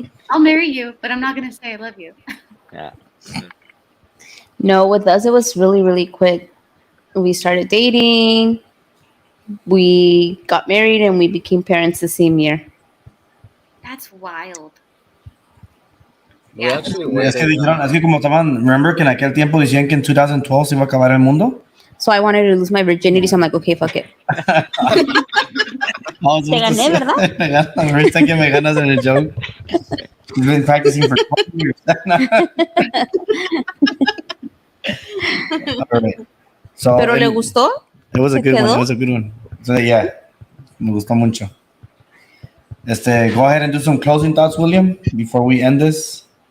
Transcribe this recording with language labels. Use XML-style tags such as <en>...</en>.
<en>I'll marry you, but I'm not gonna say I love you. Yeah. No, with us, it was really, really quick. We started dating, we got married, and we became parents the same year. That's wild. We actually went</en> <es>Es que</es> <en>there.</en> <es>dijeron, es que como estaban, remember que en aquel tiempo decían que en 2012 se iba a acabar el mundo?</es> <en>So I wanted to lose my virginity, so I'm like, okay, fuck it. Oh,</en> <es>Te gané, ¿verdad? Me ganas, ahorita que me ganas en el joke.</es> <en>You've been practicing for 12 years. All right. So,</en> <es>¿Pero le gustó?</es> <en>It was a</en> <es>¿Se</es> <en>good one.</en> <es>quedó?</es> <en>It was a good one. So, yeah,</en> <es>me gustó mucho.</es> <en>Go ahead and do some closing thoughts, William, before we end this.</en>